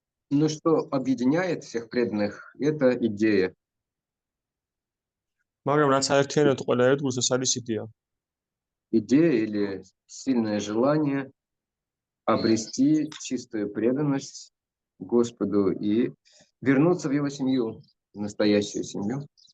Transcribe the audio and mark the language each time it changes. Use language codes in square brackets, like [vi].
[ru] Но что объединяет всех преданных, это идея. [ka] მაგრამ რაც აერთიანებს ყველა ერთგულს, ეს არის იდეა. [ru] Идея или сильное желание обрести чистую преданность Господу и вернуться в его семью, в настоящую семью.